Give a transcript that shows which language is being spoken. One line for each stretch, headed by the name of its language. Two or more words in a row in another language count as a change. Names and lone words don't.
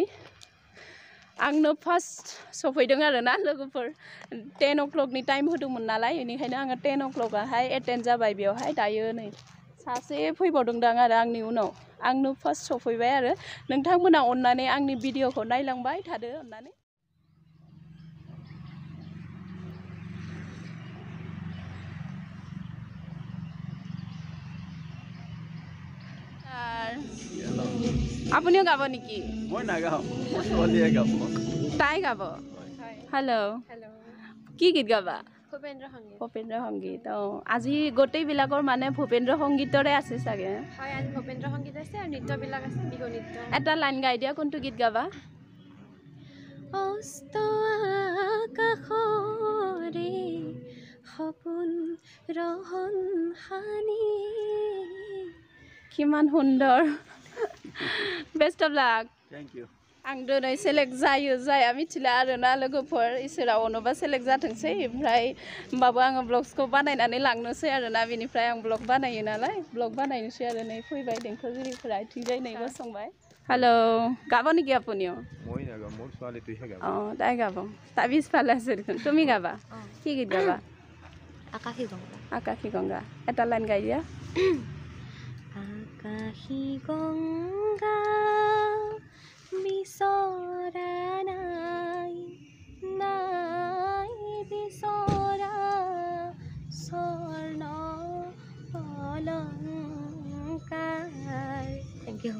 Bodo: आंनो फार्स्ट सफैदों आरोना लोगोफोर 10 o'clockनि टाइम होदोंमोन नालाय बेनिखायनो आङो 10 o'clockआवहाय एटेन्ड जाबाय बेवहाय दायो नै सासे फैबावदोंदां आरो आंनि उनाव आंनो फार्स्ट सफैबाय आरो नोंथांमोना अननानै आंनि भिडिअखौ नायलांबाय थादो अननानै
Assamese: আপুনিও গাব নেকি মই নাগাও মোৰ ছোৱালীয়ে গাব তাই গাব হেল্ল' কি গীত গাবা ভূপেন্দ্ৰ সংগীত আজি গোটেইবিলাকৰ মানে ভূপেন্দ্ৰ সংগীতৰে আছে চাগে হয় আজি ভূপেন্দ্ৰ সংগীত আছে আৰু নৃত্যবিলাক আছে বিহু নৃত্য এটা লাইন গাই দিয়া কোনটো গীত গাবা অস্ত আকাশৰে সপোন ৰহন হানি কিমান সুন্দৰ
English: best of luck thank you
Bodo: आं दिनै सेलेक्ट जायो जाया मिथिला आरोना लोगोफोर इसोरा अनोबा सेलेक्ट जाथोंसै ओमफ्राय होमबाबो आङो ब्लग्सखौ बानायनानै लांनोसै आरोना बेनिफ्राय आं ब्लग बानायो नालाय ब्लग बानायनोसै आरो नै फैबाय देंखोगिरिफोरा इथिंजाय नै गसंबाय हेल्ल'
Assamese: গাব নেকি আপুনিও মই নাগাও মোৰ ছোৱালীটোহে গাব তাই গাব তাই পিছফালে আছে দেখোন তুমি গাবা কি গীত গাবা আকাশী গংগা এটা লাইন গাই দিয়া আকাশী গংগা বিচৰা নাই নাই বিচৰা স্বৰ্ণ অলংকাৰ
English: thank you